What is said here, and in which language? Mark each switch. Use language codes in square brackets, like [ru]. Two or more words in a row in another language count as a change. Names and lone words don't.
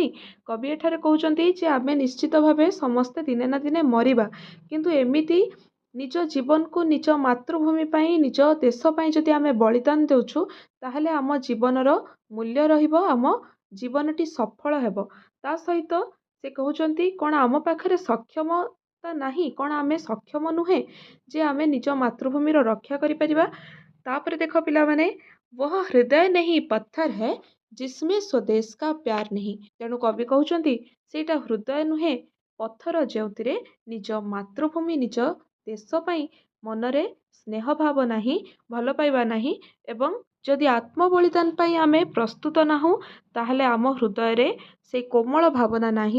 [or] କବି ଏଠାରେ କହୁଛନ୍ତି ଯେ ଆମେ ନିଶ୍ଚିତ ଭାବେ ସମସ୍ତେ ଦିନେ ନା ଦିନେ ମରିବା, କିନ୍ତୁ ଏମିତି ନିଜ ଜୀବନକୁ ନିଜ ମାତୃଭୂମି ପାଇଁ ନିଜ ଦେଶ ପାଇଁ ଯଦି ଆମେ ବଳିଦାନ ଦେଉଛୁ, ତାହେଲେ ଆମ ଜୀବନର ମୂଲ୍ୟ ରହିବ, ଆମ ଜୀବନଟି ସଫଳ ହେବ। ତା ସହିତ ସେ କହୁଛନ୍ତି କ'ଣ ଆମ ପାଖରେ ସକ୍ଷମତା ନାହିଁ? କ'ଣ ଆମେ ସକ୍ଷମ ନୁହେଁ ଯେ ଆମେ ନିଜ ମାତୃଭୂମିର ରକ୍ଷା କରିପାରିବା? ତାପରେ ଦେଖ ପିଲାମାନେ, [hi] वह हृदय नहीं पत्थर है जिसमें स्वदेश का प्यार नहीं। [or] ତେଣୁ କବି କହୁଛନ୍ତି ସେଇଟା ହୃଦୟ ନୁହେଁ ପଥର, ଯେଉଁଥିରେ ନିଜ ମାତୃଭୂମି ନିଜ ଦେଶ ପାଇଁ ମନରେ ସ୍ନେହ ଭାବ ନାହିଁ, ଭଲ ପାଇବା ନାହିଁ, ଏବଂ ଯଦି ଆତ୍ମ ବଳିଦାନ ପାଇଁ ଆମେ ପ୍ରସ୍ତୁତ ନାହୁଁ, ତାହେଲେ ଆମ ହୃଦୟରେ ସେଇ କୋମଳ ଭାବନା ନାହିଁ।